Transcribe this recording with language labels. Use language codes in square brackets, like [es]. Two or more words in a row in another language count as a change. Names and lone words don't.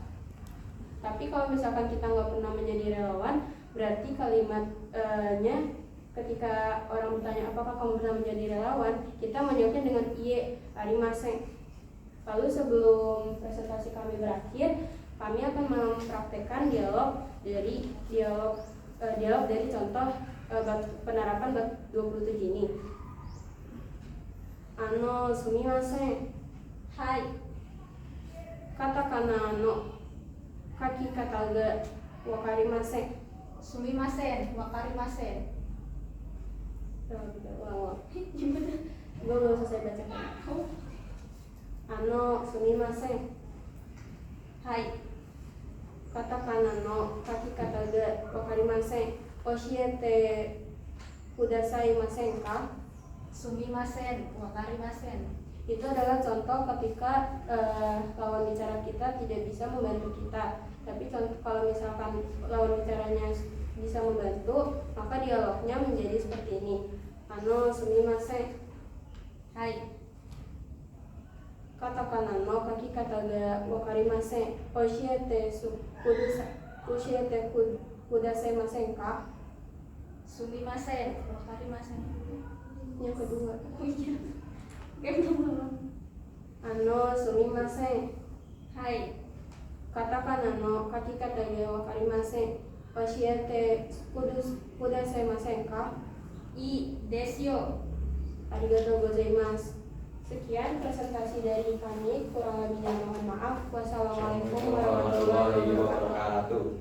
[id] Tapi kalau misalkan kita nggak pernah menjadi relawan, berarti kalimatnya ketika orang bertanya apakah kamu pernah menjadi relawan, kita menjawabnya dengan [ja] いいえ ありません. [id] Lalu sebelum presentasi kami berakhir, kami akan mempraktekkan dialog dari contoh penerapan bab 27 ini. [ja] すみません。はい. カタカナの書き方が分かりません. すみません、分かりません. [id] Ulang. Gue belum selesai bacakan. [ja] すみません。はい. カタカナの書き方が分かりません. 教えてくださいませんか? すみません、分かりません. [id] Itu adalah contoh ketika lawan bicara kita tidak bisa membantu kita. Tapi kalau misalkan lawan bicaranya bisa membantu, maka dialognya menjadi seperti ini. [ja] すみません。はい. カタカナの書き方が分かりません. 教えてくださいませんか? すみません、分かりません. [id] Yang kedua. [ja] すみません. はい. カタカナの書き方が分かりません. 教えてくださいませんか? いいでしょう. ありがとうございます. [id] Sekian presentasi dari kami, kurang lebihnya mohon maaf. [ar] والسلام عليكم ورحمة الله وبركاته.